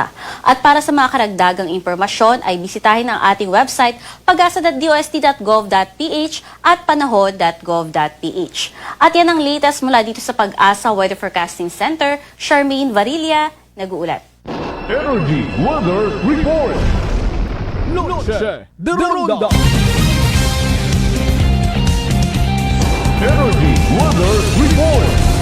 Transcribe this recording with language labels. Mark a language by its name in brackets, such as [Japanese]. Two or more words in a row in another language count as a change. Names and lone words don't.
[Filipino] At para sa mga karagdagang impormasyon ay bisitahin ang ating website pag-asa.dost.gov.ph at panahon.gov.ph. At yan ang latest mula dito sa Pag-asa Weather Forecasting Center. Charmaine Varilla, nag-uulat. [English] Energy Weather Report. Noche de Ronda. Energy Weather Report.